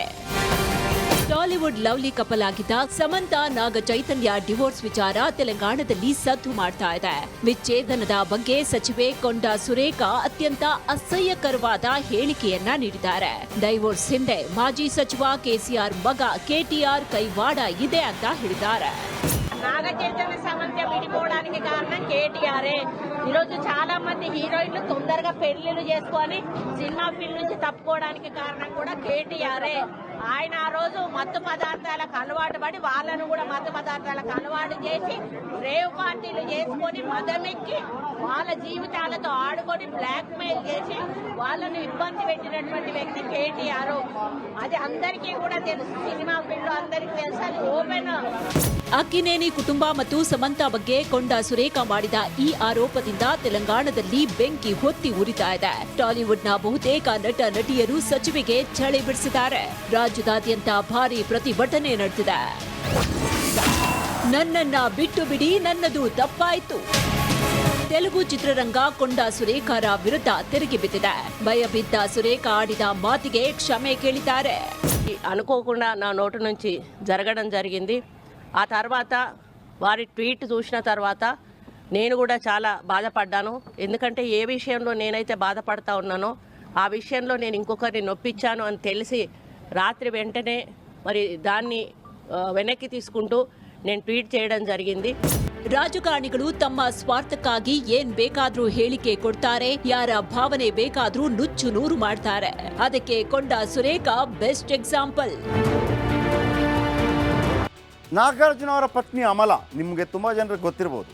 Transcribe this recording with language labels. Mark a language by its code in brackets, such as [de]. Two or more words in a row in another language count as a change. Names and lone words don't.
[kn] ಟಾಲಿವುಡ್ [en] lovely couple [kn] ಆಗಿದ್ದ ಸಮಂತ ನಾಗ ಚೈತನ್ಯ ಡಿವೋರ್ಸ್ ವಿಚಾರ ತೆಲಂಗಾಣದಲ್ಲಿ ಸದ್ದು ಮಾಡ್ತಾ ಇದೆ. ವಿಚ್ಛೇದನದ ಬಗ್ಗೆ ಸಚಿವೆ ಕೊಂಡಾ ಸುರೇಖಾ ಅತ್ಯಂತ ಅಸಹ್ಯಕರವಾದ ಹೇಳಿಕೆಯನ್ನ ನೀಡಿದ್ದಾರೆ. ಡೈವೋರ್ಸ್ ಹಿಂದೆ ಮಾಜಿ ಸಚಿವ ಕೆಸಿಆರ್ ಮಗ ಕೆಟಿಆರ್ ಕೈವಾಡ ಇದೆ ಅಂತ ಹೇಳಿದ್ದಾರೆ. [te] నాగ చైతన్య సమంత విడిపోవడానికి కారణం కేటీఆర్. ఈరోజు చాలా మంది హీరోయిన్లు తొందరగా పెళ్లిళ్ళు చేసుకొని [en] cinema field [te] నుంచి తప్పుకోవడానికి కారణం కూడా కేటీఆర్. ఆయన ఆ రోజు మత్తు పదార్థాలకు అలవాటు పడి వాళ్ళను కూడా మత్తు పదార్థాలకు అలవాటు చేసి [en] rave parties [te] చేసుకొని మదమెక్కి వాళ్ళ జీవితాలతో ఆడుకొని బ్లాక్ మెయిల్ చేసి వాళ్ళను ఇబ్బంది పెట్టినటువంటి వ్యక్తి కేటీఆర్. అది అందరికీ కూడా తెలుసు, [en] cinema field [te] అందరికీ తెలుసు, అది ఓపెన్. [kn] ಅಕ್ಕಿನೇನಿ ಕುಟುಂಬ ಮತ್ತು ಸಮಂತ ಬಗ್ಗೆ ಕೊಂಡಾ ಸುರೇಖಾ ಮಾಡಿದ ಈ ಆರೋಪದಿಂದ ತೆಲಂಗಾಣದಲ್ಲಿ ಬೆಂಕಿ ಹೊತ್ತಿ ಉರಿತಾ ಇದೆ. ಟಾಲಿವುಡ್ನ ಬಹುತೇಕ ನಟ ನಟಿಯರು ಸಚಿವೆಗೆ ಚಳಿ ಬಿಡಿಸಿದ್ದಾರೆ. ರಾಜ್ಯದಾದ್ಯಂತ ಭಾರಿ ಪ್ರತಿಭಟನೆ ನಡೆದಿದೆ. ನನ್ನನ್ನ ಬಿಟ್ಟು ಬಿಡಿ, ನನ್ನದು ತಪ್ಪಾಯಿತು. ತೆಲುಗು ಚಿತ್ರರಂಗ ಕೊಂಡಾ ಸುರೇಖಾರ ವಿರುದ್ಧ ತಿರುಗಿ ಬಿದ್ದಿದೆ. ಭಯಬಿದ್ದ ಸುರೇಖಾ ಆಡಿದ ಮಾತಿಗೆ ಕ್ಷಮೆ ಕೇಳಿದ್ದಾರೆ. [te] అనుకోకుండా నా నోటు నుంచి జరగడం జరిగింది. ఆ తర్వాత వారి ట్వీట్ చూసిన తర్వాత నేను కూడా చాలా బాధపడ్డాను. ఎందుకంటే ఏ విషయంలో నేనైతే బాధపడతా ఉన్నానో ఆ విషయంలో నేను ఇంకొకరిని నొప్పించాను అని తెలిసి రాత్రి వెంటనే మరి దాన్ని వెనక్కి తీసుకుంటూ నేను ట్వీట్ చేయడం జరిగింది. [kn] ರಾಜಕಾರಣಿಗಳು ತಮ್ಮ ಸ್ವಾರ್ಥಕ್ಕಾಗಿ ಏನ್ ಬೇಕಾದ್ರೂ ಹೇಳಿಕೆ ಕೊಡ್ತಾರೆ, ಯಾರ ಭಾವನೆ ಬೇಕಾದ್ರೂ ನುಚ್ಚು ನೂರು ಮಾಡ್ತಾರೆ. ಅದಕ್ಕೆ ಕೊಂಡಾ ಸುರೇಖಾ [en] best example. [kn] ನಾಗಾರ್ಜುನ ಅವರ ಪತ್ನಿ ಅಮಲಾ ನಿಮಗೆ ತುಂಬ ಜನರಿಗೆ ಗೊತ್ತಿರ್ಬೋದು.